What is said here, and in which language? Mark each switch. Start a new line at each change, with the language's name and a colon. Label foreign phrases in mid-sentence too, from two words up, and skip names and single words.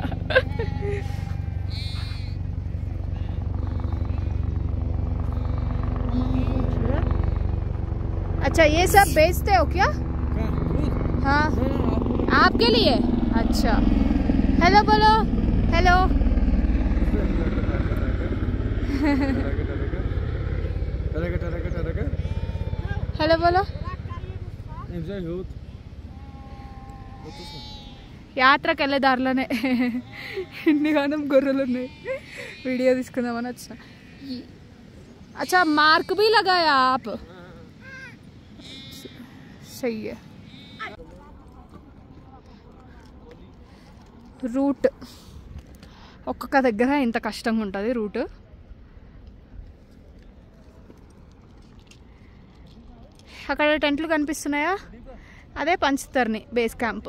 Hindi: अच्छा ये सब बेचते हो क्या? हाँ आपके लिए? अच्छा हेलो बोलो, हेलो. हेलो बोलो.
Telugu: యాత్రకు వెళ్ళే దారిలోనే ఇన్నిగానం గొర్రెలు ఉన్నాయి. వీడియో తీసుకుందామని వచ్చిన.
Hindi: अच्छा मार्क भी लगाया आप? सही है.
Telugu: రూట్ ఒక్కొక్క దగ్గర ఇంత కష్టంగా ఉంటుంది రూట్. అక్కడ టెంట్లు కనిపిస్తున్నాయా, అదే పంచతర్ని
English: base camp.